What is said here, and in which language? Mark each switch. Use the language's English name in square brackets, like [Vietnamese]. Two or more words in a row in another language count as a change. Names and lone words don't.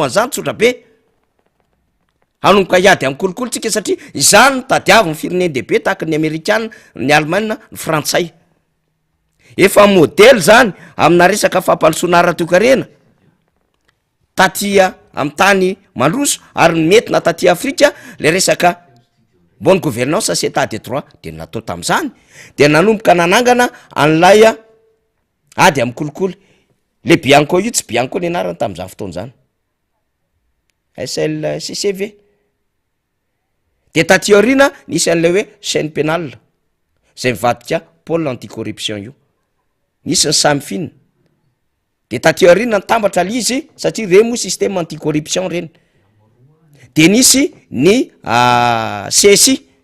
[Malagasy] an'izany tsotra be hanomboka iady amin'ny kolokolo tsika satria izany ny tadiavo ny fireneny dehibe tahaka ny Amerikana ny Allemagne ny Frantsay efa modèle zany amina resaka fampandrosoana ara-toekarena tatia amin'ny tany mandroso ary mety na taty Afrika le resaka [French] bonne gouvernance c'est état de droit [Malagasy] de natao tam'izany de nanomboka nanangana an'lay ady amin'ny kolikoly le Bianco io tsy Bianco ny anarany tam'izany fotoana zany SLCCV de taty aorina nisy an'le hoe [French] chaîne pénale [Malagasy] zay mivadika [French] pôle anticorruption [Malagasy] io nisy ny Samfin de taty aorina nitambatra izy satria reny moa [French] système anticorruption [Malagasy] reny de nisy ny CSI